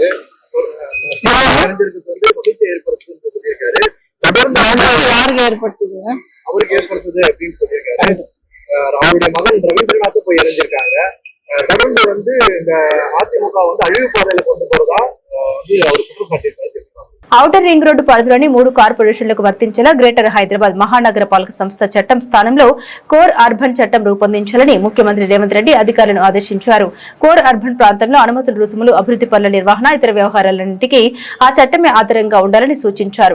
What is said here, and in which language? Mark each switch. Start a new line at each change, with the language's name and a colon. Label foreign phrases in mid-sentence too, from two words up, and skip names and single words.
Tamil: யாருக்கு ஏற்படுத்துதுங்க? அவருக்கு ஏற்படுத்துது அப்படின்னு சொல்லியிருக்காரு. அவருடைய மகன் ரவீந்திரநாத் போய் இணைஞ்சிருக்காங்க. தொடர்ந்து இந்த அதிமுக அழிவு பாதையில கொண்டு போறதா அவர் குற்றம் சாட்டியிருக்காரு.
Telugu: ఔటర్ రింగ్ రోడ్డు పరిధిలోని 3 కార్పొరేషన్లకు వర్తించేలా గ్రేటర్ హైదరాబాద్ మహానగర పాలక సంస్థ చట్టం స్థానంలో కోర్ అర్బన్ చట్టం రూపొందించాలని ముఖ్యమంత్రి రేవంత్ రెడ్డి అధికారులను ఆదేశించారు. కోర్ అర్బన్ ప్రాంతంలో అనుమతులు, రుసుములు, అభివృద్ధి పనుల నిర్వహణ, ఇతర వ్యవహారాలన్నింటికీ ఆ చట్టమే ఆధారంగా ఉండాలని సూచించారు.